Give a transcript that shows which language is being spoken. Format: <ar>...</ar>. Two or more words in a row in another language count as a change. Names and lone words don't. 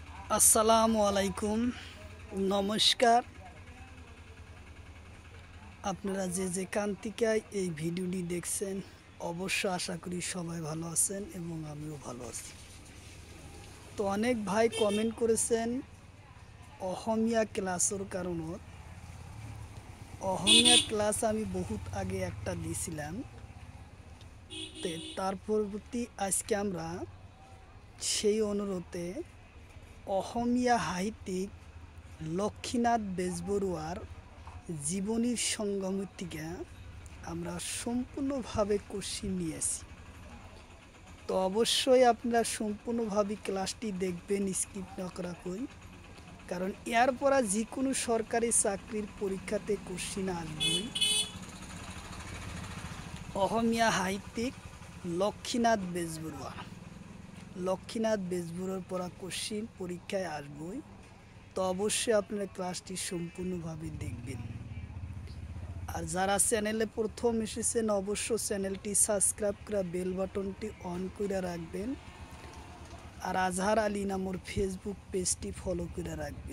<bn>আসসালামু আলাইকুম, নমস্কার। আপনারা যে যেখান থেকে এই ভিডিওটি দেখছেন অবশ্য আশা করি সবাই ভালো আছেন এবং আমিও ভালো আছি। তো অনেক ভাই কমেন্ট করেছেন অসমীয়া ক্লাসের কারণত। অসমীয়া ক্লাস আমি বহুত আগে একটা দিয়েছিলাম, তার পরবর্তী আজকে আমরা সেই অনুরোধে অসমীয়া সাহিত্যিক লক্ষ্মীনাথ বেজবৰুৱাৰ জীবনীর সঙ্গমের থেকে আমরা সম্পূর্ণভাবে কোশ্চিন নিয়েছি। তো অবশ্যই আপনারা সম্পূর্ণভাবে ক্লাসটি দেখবেন, স্কিপ না করা কই, কারণ এর পরা যে কোনো সরকারি চাকরির পরীক্ষাতে কোশ্চিন আসবেই। অসমীয়া সাহিত্যিক লক্ষ্মীনাথ বেজবৰুৱাৰ পরা কোশ্চিন পরীক্ষায় আসবেই। তো অবশ্যই আপনারা ক্লাসটি সম্পূর্ণভাবে দেখবেন। আর যারা চ্যানেলে প্রথম এসেছেন অবশ্য চ্যানেলটি সাবস্ক্রাইব করে বেল বাটনটি অন করে রাখবেন। আর আজহার আলী নামর ফেসবুক পেজটি ফলো করে রাখবেন।</bn>